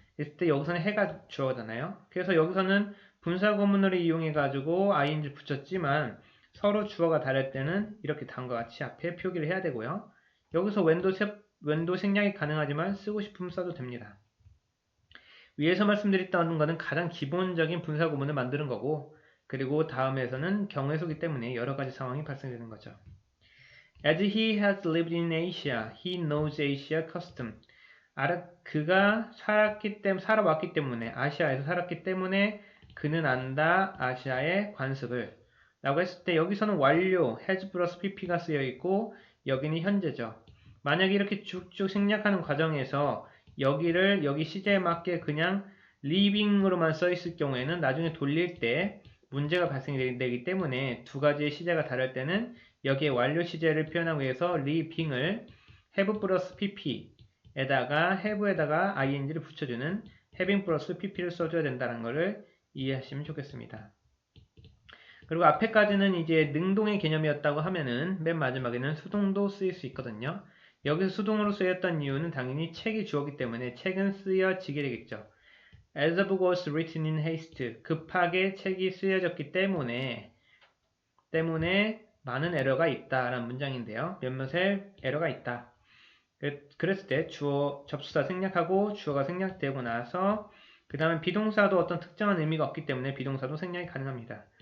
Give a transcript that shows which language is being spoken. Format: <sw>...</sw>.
<ko>했을 때 여기서는 해가 주어잖아요. 그래서 여기서는 분사 구문을 이용해 가지고 ing 붙였지만 서로 주어가 다를 때는 이렇게 다음과 같이 앞에 표기를 해야 되고요. 여기서 웬도 생략이 가능하지만 쓰고 싶으면 써도 됩니다. 위에서 말씀드렸던 것은 가장 기본적인 분사 구문을 만드는 거고, 그리고 다음에서는 경우의 수기 때문에 여러 가지 상황이 발생되는 거죠.</ko> <en>As he has lived in Asia, he knows Asia custom.</en> <ko>그가 살아왔기 때문에, 아시아에서 살았기 때문에 그는 안다 아시아의 관습을 라고 했을 때 여기서는 완료, has 플러스 pp가 쓰여 있고 여기는 현재죠. 만약에 이렇게 쭉쭉 생략하는 과정에서 여기 시제에 맞게 그냥 living으로만 써 있을 경우에는 나중에 돌릴 때 문제가 발생되기 때문에 두 가지의 시제가 다를 때는 여기에 완료 시제를 표현하기 위해서 living을 have 플러스 pp 에다가 have에다가 ing를 붙여주는 having 플러스 pp를 써줘야 된다는 것을 이해하시면 좋겠습니다. 그리고 앞에까지는 이제 능동의 개념이었다고 하면은 맨 마지막에는 수동도 쓰일 수 있거든요. 여기서 수동으로 쓰였던 이유는 당연히 책이 주어기 때문에 책은 쓰여지게 되겠죠.</ko> <en>As a book was written in haste.</en> <ko>급하게 책이 쓰여졌기 때문에 많은 에러가 있다라는 문장인데요. 몇몇의 에러가 있다. 그랬을 때 주어, 접수사 생략하고 주어가 생략되고 나서 그 다음에 비동사도 어떤 특정한 의미가 없기 때문에 비동사도 생략이 가능합니다.</ko>